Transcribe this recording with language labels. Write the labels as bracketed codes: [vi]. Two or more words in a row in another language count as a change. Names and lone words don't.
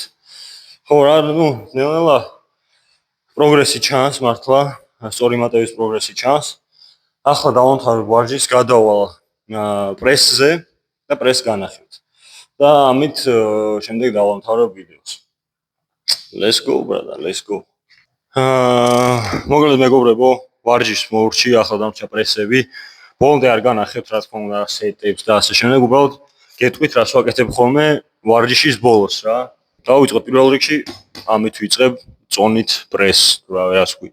[ka] ხო რა, ნელ-ნელა პროგრესი ჩანს მართლა, სწორი მატების პროგრესი ჩანს. ახლა დავამთავრებ ვარჯიშს, გადავალ პრესზე და პრესს განახებთ. და ამით შემდეგ დავამთავრებ ვიდეოს. [en] Let's go, brother, let's go. [ka] მოკლედ მეგობრებო, ვარჯიშს მოურჩი, ახლა დამრჩა პრესები. ბოლომდე არ განახებთ, რა თქმა უნდა, სეტებს და ასე შემდეგ, უბრალოდ გეტყვით რას ვაკეთებ ხოლმე ვარჯიშის ბოლოს რა. დავიწყებ პირველ რიგში, ამით ვიწყებ წონით პრესს, რა რას ვქვი.